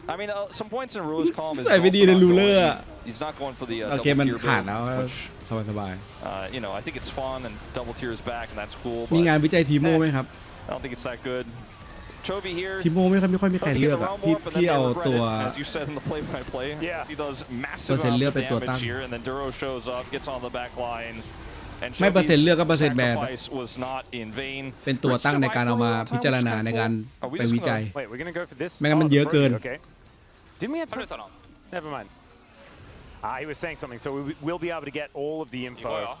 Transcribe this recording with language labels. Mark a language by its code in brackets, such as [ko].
[en] I mean, some points in Ruler's column is he's not going for the double tier build, which, you know, I think it's fun, and double tier is back, and that's cool. [th] มีงานวิจัยทีโม่ไหมครับ [en] I don't think it's that good. Chovy here. [th] ทีโม่ไม่ค่อยมีใครเลือกอะที่เอาตัว [en] as you said in the play-by-play. Yeah. He does massive amounts of damage here, and then Duro shows up, gets on the back line. [th] ไม่เปอร์เซ็นต์เลือกก็เปอร์เซ็นต์แบน [en] was not in vain. [th] เป็นตัวตั้งในการเอามาพิจารณาในการไปวิจัย [en] Wait, we're gonna go for this. [th] ไม่งั้นมันเยอะเกิน [en] Okay. Didn't we have? Never mind. He was saying something, so we will be able to get all of the info.